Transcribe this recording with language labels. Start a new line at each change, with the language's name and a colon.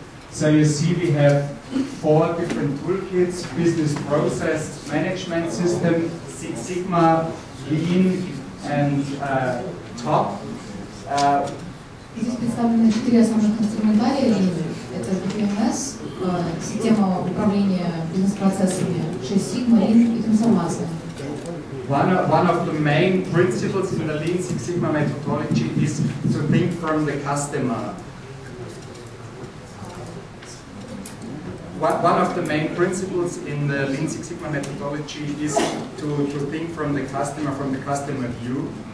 English: So you see we have 4 different toolkits: business process management system, Six Sigma, Lean, and TOP.
Russian: Здесь представлены 4 основных инструментария. Это BPMS, система управления бизнес-процессами, 6 сигма, Lean и трансформация.
English: One of the main principles in the Lean Six Sigma methodology is to think from the customer. One of the main principles in the Lean Six Sigma methodology is to think from the customer view.